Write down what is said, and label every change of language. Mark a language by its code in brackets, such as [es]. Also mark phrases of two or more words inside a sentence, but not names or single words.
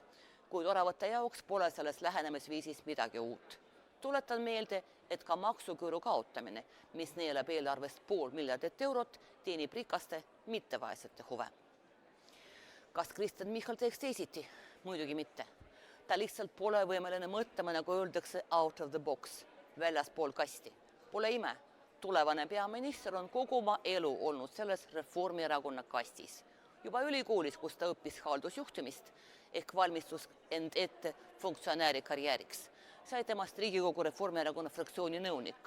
[et] Kuid oravate jaoks pole selles lähenemisviisis midagi uut. Tuletan meelde, et ka maksuküüru kaotamine, mis neelab eelarvest $500 miljardit eurot, teenib rikaste, mitte vaesete huve. Kas Kristen Michal teeks teisiti? Muidugi mitte. Ta lihtsalt pole võimeline mõtlema, nagu öeldakse, [en] out of the box, [et] väljaspool kasti. Pole ime. Tulevane peaminister on kogu oma elu olnud selles Reformierakonna kastis. Juba ülikoolis, kus ta õppis haldusjuhtimist ehk valmistus end ette funktsionääri karjääriks, sai temast Riigikogu Reformierakonna fraktsiooni nõunik.